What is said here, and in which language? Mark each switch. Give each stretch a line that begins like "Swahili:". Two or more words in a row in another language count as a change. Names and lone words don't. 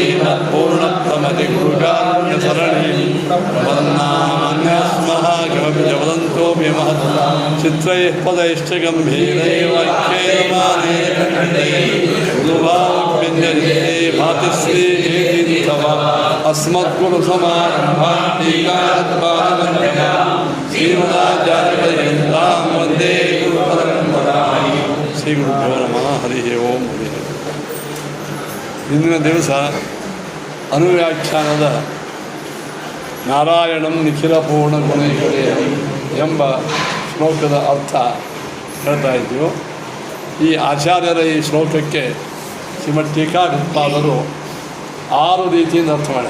Sanskrit: श्रीमत्पूर्णप्रमतिगुरुकार्यसरणिं वदन्नामन्यस्मः किमपि च वदन्तोऽपि महत् चित्रैः पदैश्च गम्भीरैः वाक्यैर्मानैः गुरुभावव्यञ्जने भाति श्रीहेतितव अस्मद्गुरुसमारम्भां टीकात्पादमध्यमां श्रीमदाचार्यपर्यन्तां वन्दे गुरुपरम्परां ಶ್ರೀಗುರುಭ್ಯೋ ನಮಃ ಹರಿ ಓಂ ಹರಿ.
Kannada: ಇಂದಿನ ದಿವಸ ಅನುವ್ಯಾಖ್ಯಾನದ
Sanskrit: ನಾರಾಯಣಂ ನಿಖಿಲ ಪೂರ್ಣ ಗುಣೈಕದೇಹಂ
Kannada: ಎಂಬ ಶ್ಲೋಕದ ಅರ್ಥ ಹೇಳ್ತಾ ಇದ್ದೀವಿ. ಈ ಆಚಾರ್ಯರ ಈ ಶ್ಲೋಕಕ್ಕೆ ಶ್ರೀಮದ್ ಟೀಕಾಕೃತ್ಪಾದರು 6 ರೀತಿಯಿಂದ ಅರ್ಥ ಮಾಡ್ಯಾರ.